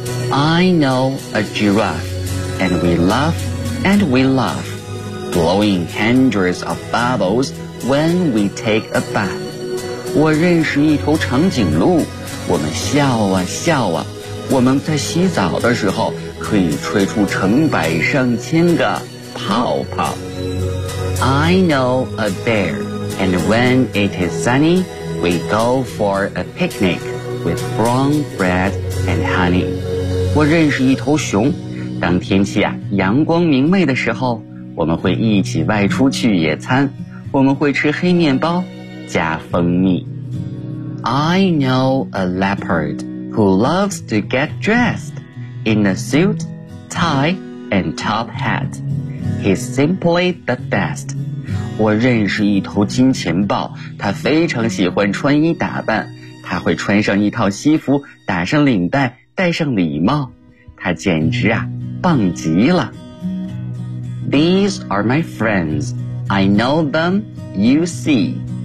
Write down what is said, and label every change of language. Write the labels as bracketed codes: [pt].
[en] I know a giraffe, and we laugh and we laugh, blowing hundreds of bubbles when we take a bath. [zh] 我认识一头长颈鹿，我们笑啊笑啊，我们在洗澡的时候可以吹出成百上千个泡泡。 [en] I know a bear, and when it is sunny, we go for a picnic with brown bread and honey. [zh] 我认识一头熊，当天气啊阳光明媚的时候，我们会一起外出去野餐，我们会吃黑面包加蜂蜜。 [en] I know a leopard who loves to get dressed in a suit, tie, and top hat. He's simply the best. [zh] 我认识一头金钱豹，他非常喜欢穿衣打扮，他会穿上一套西服，打上领带，戴上礼帽，他简直啊棒极了。 [en] These are my friends. I know them, you see.